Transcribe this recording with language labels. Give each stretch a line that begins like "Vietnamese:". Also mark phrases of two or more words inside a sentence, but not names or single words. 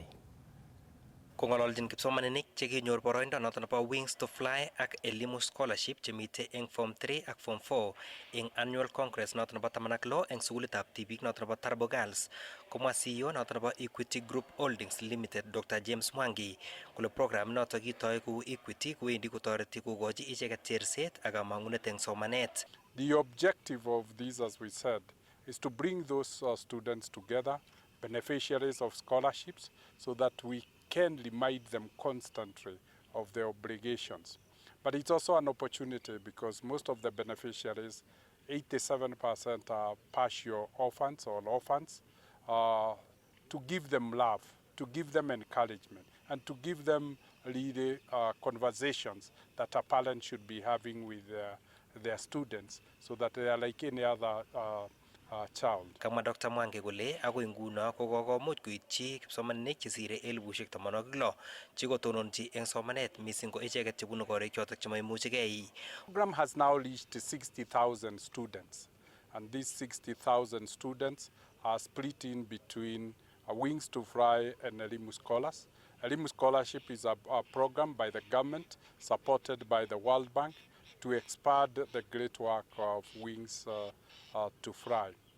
Kalenjin: Kong'ololjin kipsomaninik chekinyor boroindo noton nebo Wings to Fly ak Elimu Scholarship chemite eng Form 3 ak Form 4 eng
English: Annual Congress
Kalenjin: noton nebo 16 eng sukulitab tibik noton nebo Tarbo Girls, komwa CEO noton nebo Equity Group Holdings Limited Dr. James Mwangi kole program noton kitoi kou Equity kowendi kotoreti kokochi icheket cherset ak kamang'unet eng somanet.
English: The objective of this, as we said, is to bring those students together, beneficiaries of scholarships, so that we can remind them constantly of their obligations. But it's also an opportunity because most of the beneficiaries, 87% are partial orphans or orphans, to give them love, to give them encouragement, and to give them really conversations that a parent should be having with their students so that they are like any other child.
Kalenjin: Kamwa Dr. Mwangi kole agoi nguno kokomuch koityi kipsomaninik chesire 16,000 chikotononchi eng somanet mising ko icheket chebunu korik chotok chemoimuchigei.
English: The program has now reached 60,000 students, and these 60,000 students are split in between Wings to Fly and Elimu Scholars. Elimu Scholarship is a program by the government supported by the World Bank to expand the great work of Wings to Fly.